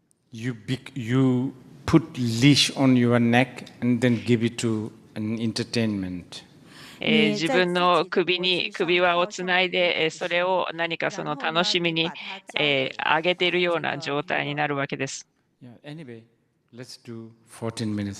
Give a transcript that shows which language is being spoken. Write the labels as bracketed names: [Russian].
[English] You put leash on your neck and then give it to an entertainment. [Japanese] 自分の首輪をつないで、それを何かその楽しみに、上げているような状態になるわけです。 [English] Yeah, anyway, let's do 14 minutes.